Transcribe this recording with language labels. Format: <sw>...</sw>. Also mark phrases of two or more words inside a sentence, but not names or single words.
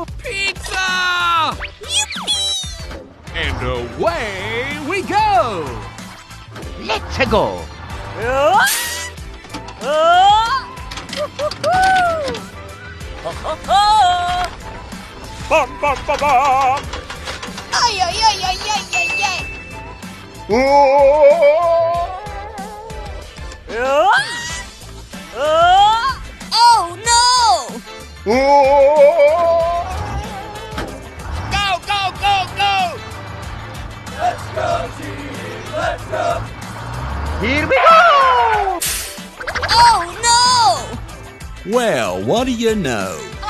<en>Pizza! And away we go! Let's go! Bum, bum, bum, bum! Ay, ay, ay, ay, ay, ay, ay! Oh no! Go, go, go, go! Here we go! Oh no! Well, what do you know?</en>